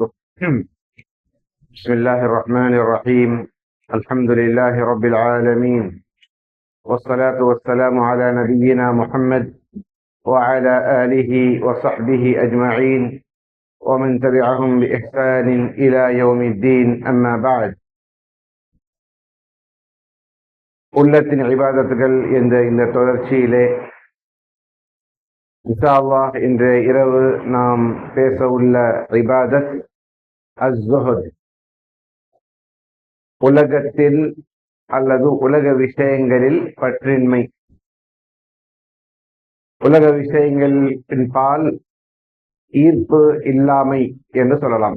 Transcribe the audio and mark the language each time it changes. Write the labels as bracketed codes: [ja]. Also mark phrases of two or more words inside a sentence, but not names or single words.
[ar] بسم الله الرحمن الرحيم. الحمد لله رب العالمين، والصلاة والسلام على نبينا محمد وعلى آله وصحبه أجمعين ومن تبعهم بإحسان إلى يوم الدين. أما بعد. [ta] உள்ளத்தின் இபாதத்துகள் என்ற இந்த தொடர்ச்சியிலே [ar] إن شاء الله [ta] இன்றைய இரவு நாம் பேச உள்ள [ar] عبادة الزهد. [ta] உலகத்தில் அல்லது உலக விஷயங்களில் பற்றின்மை, உலக விஷயங்களின் பால் ஈர்ப்பு இல்லாமை என்று சொல்லலாம்.